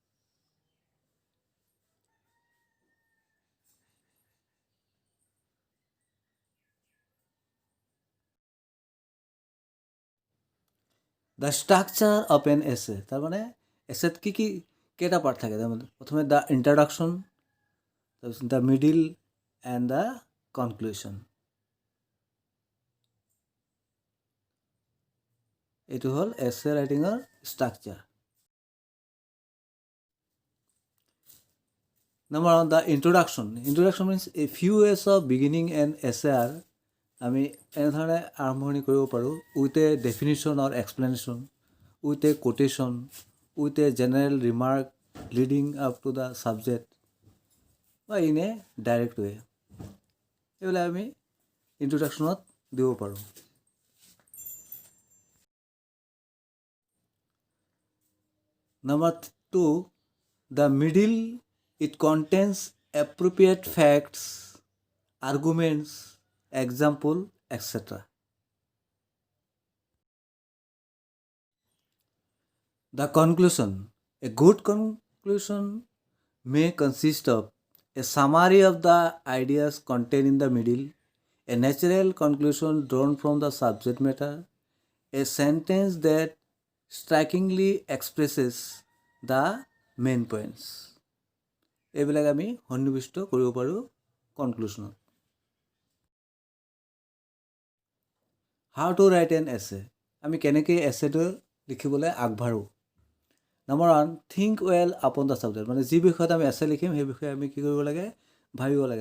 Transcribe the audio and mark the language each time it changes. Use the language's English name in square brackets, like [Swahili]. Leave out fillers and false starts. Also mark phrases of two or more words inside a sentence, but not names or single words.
[English] The structure of an essay, [Assamese] তাৰমানে এছেত কি কেইটা পাৰ্ট থাকে। তাৰমানে প্ৰথমে [English] the introduction, তাৰপিছত the middle and the conclusion. [Assamese] এইটো হ'ল এছে ৰাইটিঙৰ ষ্ট্ৰাকচাৰ। [English] Number one, the introduction. Introduction means a few ways of beginning an essay are [Assamese] আমি এনেধৰণে আৰম্ভণি কৰিব পাৰোঁ [English] with a definition or explanation, with a quotation, with a general remark leading up to the subject বা in a direct way। [Assamese] এইবিলাক আমি ইণ্ট্ৰডাকশ্যনত দিব পাৰোঁ। [English] Number two, the middle, it contains appropriate facts, arguments, example, etc. The conclusion. A good conclusion may consist of a summary of the ideas contained in the middle, a natural conclusion drawn from the subject matter, a sentence that strikingly expresses the main points. [Assamese] এইবিলাক আমি সন্নিৱিষ্ট কৰিব পাৰোঁ কনক্লুশ্যনত। [English] How to write an essay, [Assamese] আমি কেনেকৈ এছেটো লিখিবলৈ আগবাঢ়োঁ। [English] Number one, think well upon the subject, [Assamese] মানে যি বিষয়ত আমি এছে লিখিম সেই বিষয়ে আমি কি কৰিব লাগে, ভাবিব লাগে।